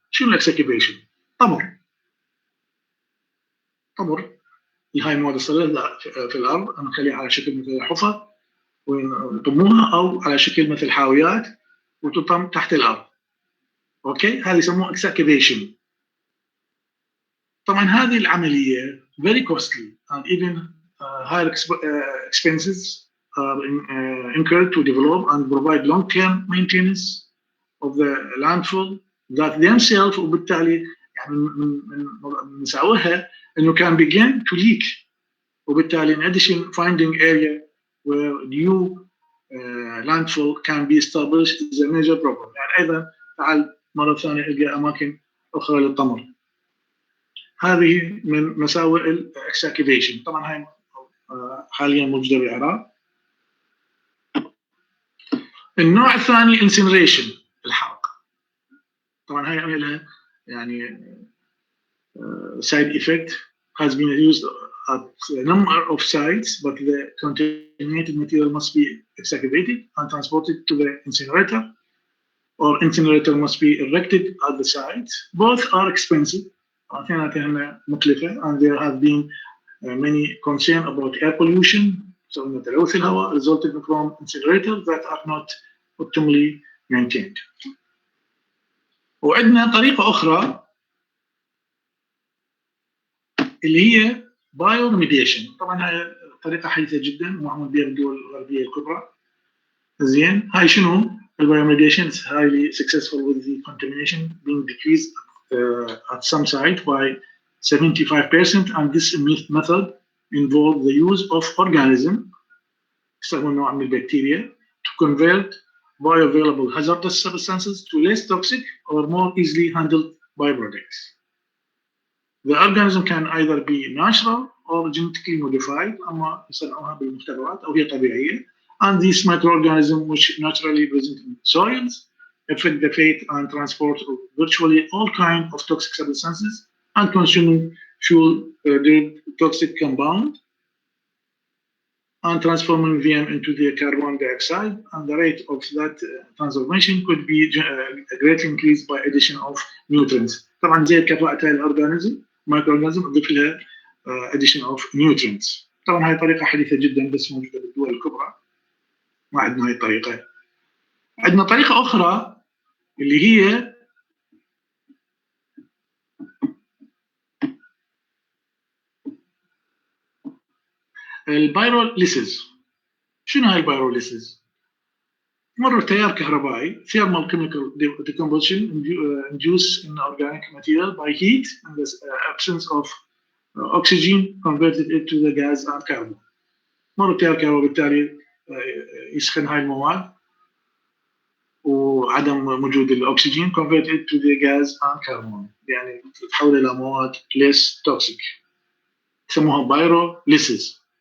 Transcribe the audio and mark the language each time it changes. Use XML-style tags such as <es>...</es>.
<ar>شنو الاكسكيفيشن؟ طمر هاي المواد الصلبه في الارض نخليها على شكل مثل حفر ونطموها، او على شكل مثل حاويات وتطم تحت الارض. اوكي، هذه يسموها اكسكيفيشن. طبعا هذه العمليه</ar> <en>very costly and even higher expenses are incurred to develop and provide long-term maintenance of the landfill that themselves.</en> <ar>وبالتالي يعني من مساوئها انه</ar> <en>can begin to leak، وبالتالي in addition finding area where new landfill can be established is a major problem.</en> <ar>يعني ايضا تعال مره ثانيه القى اماكن اخرى للطمر. هذه من مساوئ الاكسكيفيشن. طبعا هاي حاليا موجوده بالعراق. النوع الثاني انسنريشن، الحرق. طبعا هاي لها يعني</ar> <en>side effect has been used at a number of sites, but the contaminated material must be excavated and transported to the incinerator, or incinerator must be erected at the site. Both are expensive</en> <ar>مكلفة,</ar> <en>and there have been many concern about air pollution, so</en> <ar>إن تلوث الهواء</ar> <en>resulting from incinerators that are not optimally maintained.</en> <ar>وعندنا طريقة أخرى اللي هي Bioremediation. طبعا هاي طريقة حديثة جدا ومعمول بها بالدول الغربية الكبرى. زين، هاي شنو؟</ar> <en>Bioremediation is highly successful with the contamination being decreased at some site by 75%, and this method involves the use of organism</en> <ar>يستخدمون نوع من البكتيريا</ar> <en>to convert bioavailable hazardous substances to less toxic or more easily handled byproducts. The organism can either be natural or genetically modified،</en> <ar>أما يصنعوها بالمختبرات أو هي طبيعية.</ar> <en>And these microorganisms, which naturally present in soils, affect the fate and transport of virtually all kinds of toxic substances and consuming fuel toxic compound and transforming them into the carbon dioxide. And the rate of that transformation could be greatly increased by addition of nutrients.</en> <ar>طبعا زي كفاءة الأورجانيزم مايكروورجانيزم نضيف لها</ar> <en>addition of nutrients.</en> <ar>طبعا هاي طريقة حديثة جدا بس موجودة بالدول الكبرى، ما عندنا هاي الطريقة. عندنا طريقة أخرى اللي هي البايروليسيس. شنو هاي البايروليسيس؟ مرة تيار كهربائي</ar> <en>thermal chemical decomposition induced in organic material by heat and the absence of oxygen converted it to the gas and carbon.</en> <ar>مرة تيار كهربائي بالتالي يسخن هاي المواد وعدم وجود الأكسجين</ar> <en>convert it to the gas and carbon،</en> <ar>يعني تتحول إلى مواد</ar> <en>less toxic</en> <ar>يسموها pyrolysis.</ar>